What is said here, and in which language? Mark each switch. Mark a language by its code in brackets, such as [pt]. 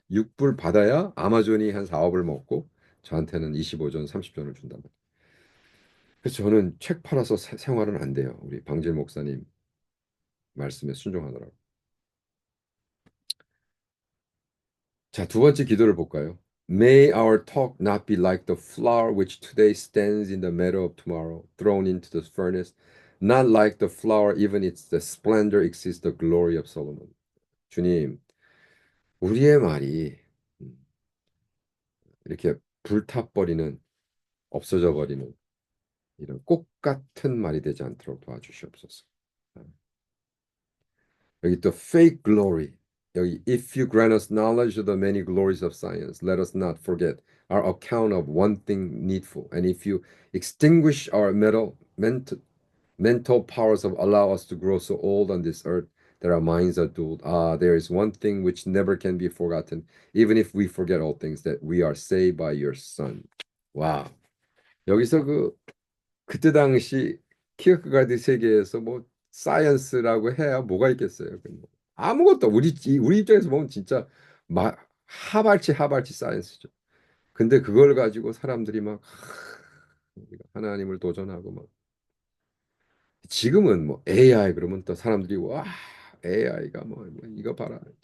[ko] 6불 받아야 아마존이 한 4, 5불 먹고 저한테는 25전, 30전을 준단 말이에요. 그래서 저는 책 팔아서 생활은 안 돼요. 우리 방질 목사님 말씀에 순종하더라고요. 자, 두 번째 기도를 볼까요? [en] May our talk not be like the flower which today stands in the meadow of tomorrow, thrown into the furnace, not like the flower, even its the splendor exceeds the glory of Solomon. [ko] 주님, 우리의 말이 이렇게 불타버리는, 없어져 버리는 이런 꽃 같은 말이 되지 않도록 도와주시옵소서. 여기 또 [en] fake glory. 여기 if you grant us knowledge of the many glories of science, let us not forget our account of one thing needful. And if you extinguish our mental powers of allow us to grow so old on this earth that our minds are dulled. Ah, there is one thing which never can be forgotten, even if we forget all things, that we are saved by your Son. [ko] 와, 여기서 그때 당시 키어크가드 세계에서 뭐 사이언스라고 해야 뭐가 있겠어요? 뭐 아무것도 우리 입장에서 보면 진짜 하발치 사이언스죠. 근데 그걸 가지고 사람들이 막 우리가 하나님을 도전하고 막 지금은 뭐 AI 그러면 또 사람들이 와 AI가 뭐 이거 봐라.